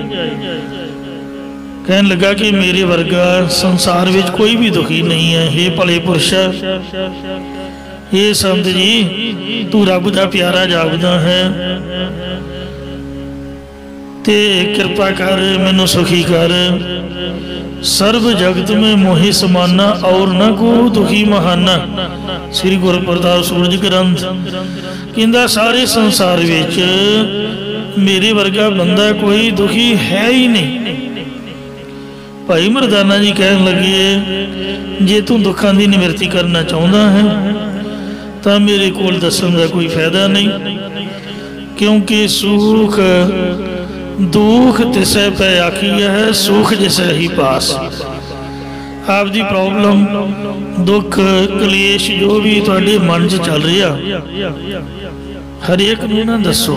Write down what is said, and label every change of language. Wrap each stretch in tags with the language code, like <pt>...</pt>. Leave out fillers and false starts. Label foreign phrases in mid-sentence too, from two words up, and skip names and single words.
<pa>ਕਹਨ ਲਗਾ ਕਿ ਮੇਰੇ ਵਰਗਾ ਸੰਸਾਰ ਵਿਚ ਕੋਈ ਭੀ ਦੁਖੀ ਨਹੀਂ ਹੈ। ਹੇ ਭਲੇ ਪੁਰਖ, ਹੇ ਸੰਤ ਜੀ, ਤੂ ਰੱਬ ਦਾ ਪਿਆਰਾ ਜਾਪਦਾ ਹੈ ਤੇ ਕਿਰਪਾ ਕਰ ਮੈਨੂ ਸੁਖੀ ਕਰ।</pa> <bra>सर्व जगत में मोहि समाना और न को दुखी महाना।</bra> <pa>ਸ੍ਰੀ ਗੁਰ ਪ੍ਰਤਾਪ ਸੂਰਜ ਗ੍ਰੰਥ ਕਹਿੰਦਾ ਸਾਰੇ ਸੰਸਾਰ ਵਿਚ ਮੇਰੇ ਵਰਗਾ ਬੰਦਾ ਕੋਈ ਦੁਖੀ ਹੈ ਹੀ ਨਹੀਂ। ਭਾਈ ਮਰਦਾਨਾ ਜੀ ਕਹਨ ਲਗੇ ਜੇ</pa> <hi>तू दुखों की निवृत्ति करना चाहता है तो</hi> <pa>ਮੇਰੇ ਕੋਲ ਦਸਨ ਕਾ ਕੋਈ ਫਾਇਦਾ ਨਹੀਂ, ਕਿਉਂਕਿ ਸੁਖ ਦੁਖ ਤਿਸੈ ਪੈ ਆਖਿਆ ਹੈ, ਸੁਖ ਜਿਸੈ ਹੀ ਪਾਸ। ਆਪਕੀ ਪ੍ਰੌਬਲਮ ਦੁਖ ਕਲੇਸ਼ ਜੋ ਭੀ ਤੁਹਾਡੇ ਮਨ ਚ ਚਲ ਰਹਾ ਹਰ ਏਕ ਨੂੰ ਨਾ ਦਸੋ।</pa>